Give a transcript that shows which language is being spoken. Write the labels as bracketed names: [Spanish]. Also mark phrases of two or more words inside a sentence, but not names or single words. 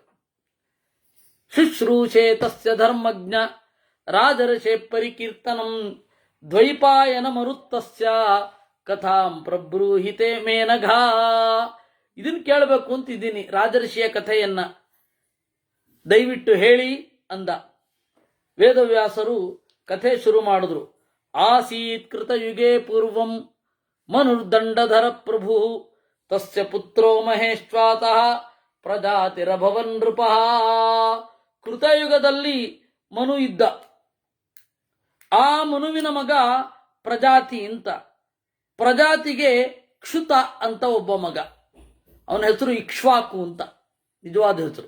[Sanskrit] ಶುಶ್ರೂಷೆ ತಸ್ಯ ಧರ್ಮಜ್ಞ ರಾಜರ್ಷೆ ಪರಿಕೀರ್ತನಂ ದ್ವೈಪಾಯನ ಮರುತ್ತಸ್ಯ ಕಥಾಂ ಪ್ರಬ್ರೂಹಿತೆ ಮೇನಘಾ. [Kannada] ಇದನ್ನು ಕೇಳಬೇಕು ಅಂತಿದ್ದೀನಿ, ರಾಜರ್ಷಿಯ ಕಥೆಯನ್ನ ದಯವಿಟ್ಟು ಹೇಳಿ ಅಂದ. ವೇದವ್ಯಾಸರು ಕಥೆ ಶುರು ಮಾಡಿದ್ರು. [Sanskrit] ಆಸೀತ್ ಕೃತಯುಗೇ ಪೂರ್ವಂ ಮನುರ್ದಂಡಧರ ಪ್ರಭು ತಸ್ಯ ಪುತ್ರೋ ಮಹೇಶ್ವಾತಃ ಪ್ರಜಾತಿರಭವನ್ ನೃಪಃ. [Kannada] ಕೃತಯುಗದಲ್ಲಿ ಮನು ಇದ್ದ. ಆ ಮನುವಿನ ಮಗ ಪ್ರಜಾತಿ ಅಂತ. ಪ್ರಜಾತಿಗೆ ಕ್ಷುತ ಅಂತ ಒಬ್ಬ ಮಗ, ಅವನ ಹೆಸರು ಇಕ್ಷ್ವಾಕು ಅಂತ ನಿಜವಾದ ಹೆಸರು.